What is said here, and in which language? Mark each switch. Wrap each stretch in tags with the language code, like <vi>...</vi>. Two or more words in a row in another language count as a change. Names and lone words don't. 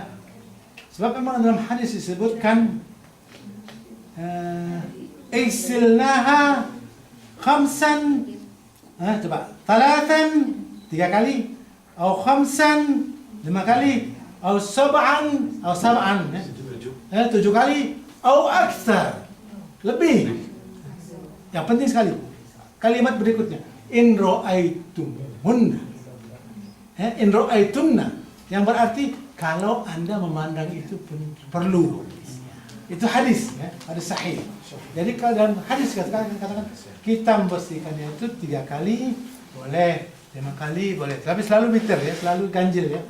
<id>Sebab memang dalam hadis disebutkan</id> <ar>اغسلنها خمسا,</ar> <id>coba, talatan 3 kali, atau khamsan 5 kali, atau sab'an 7 kali, atau aksar lebih. Yang penting sekali kalimat berikutnya,</id> <ar>إن رأيتموهن، إن رأيتمن,</ar> <id>yang berarti kalau Anda memandang itu pun perlu. Itu hadis, ya, hadis sahih. Jadi kalau dalam hadis katakan kita membersihkannya itu 3 kali boleh, 5 kali boleh, tapi selalu bitter ya, selalu ganjil ya.</id>